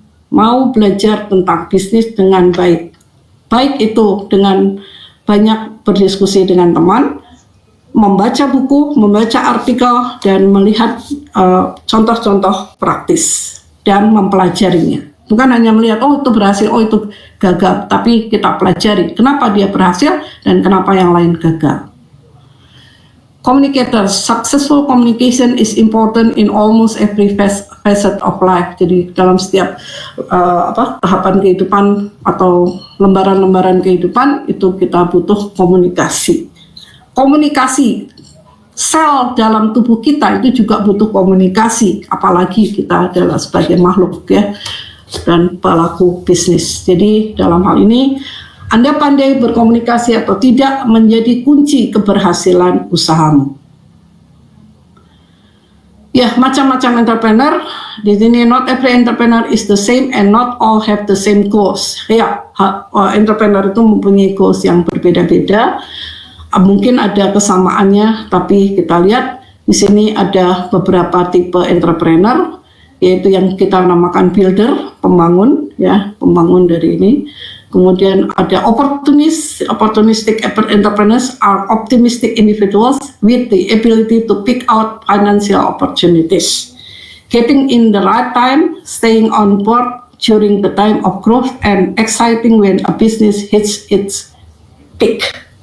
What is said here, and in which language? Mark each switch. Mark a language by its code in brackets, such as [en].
[id] Mau belajar tentang bisnis dengan baik. Baik itu dengan banyak berdiskusi dengan teman, membaca buku, membaca artikel, dan melihat contoh-contoh praktis dan mempelajarinya. Bukan hanya melihat, oh itu berhasil, oh itu gagal, tapi kita pelajari kenapa dia berhasil dan kenapa yang lain gagal. [en] Communicators, successful communication is important in almost every facet of life. [id] Jadi dalam setiap tahapan kehidupan atau lembaran-lembaran kehidupan itu kita butuh komunikasi. Komunikasi, sel dalam tubuh kita itu juga butuh komunikasi, apalagi kita adalah sebagai makhluk ya, dan pelaku bisnis. Jadi dalam hal ini Anda pandai berkomunikasi atau tidak menjadi kunci keberhasilan usahamu. Ya, macam-macam entrepreneur. Di sini [en] not every entrepreneur is the same and not all have the same goals. [id] Ya, entrepreneur itu mempunyai goals yang berbeda-beda. Mungkin ada kesamaannya, tapi kita lihat di sini ada beberapa tipe entrepreneur, yaitu yang kita namakan builder, pembangun, ya, pembangun dari ini. Kemudian ada [en] opportunistic entrepreneurs are optimistic individuals with the ability to pick out financial opportunities, getting in the right time, staying on board during the time of growth, and exciting when a business hits its peak.